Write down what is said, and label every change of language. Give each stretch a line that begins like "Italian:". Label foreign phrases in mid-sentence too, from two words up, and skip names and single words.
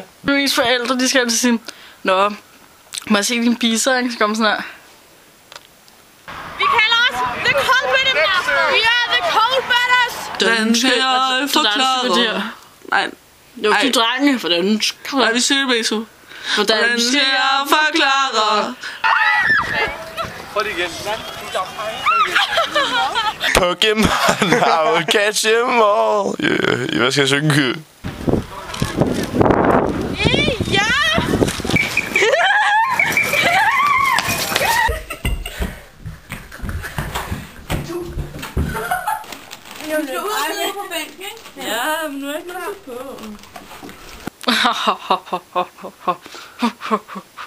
Danish: Louise forældre, de skal altid sige, nå, må jeg se dine biser, ikke? Så kommer sådan her. Vi kalder os The Cold-Blooded Masters. Vi er The Cold-Blooded. Den skal jeg forklare. Nej. Jo, de drenge, for den skal Nej, vi siger det begge to. den skal jeg forklare. Prøv det igen.
English: Pokémon, I will catch them all. Yeah.
Danish: Hvad skal jeg synge? Jeg skal ud og sidde på bænken, ikke? Ja, men nu er jeg ikke klar på.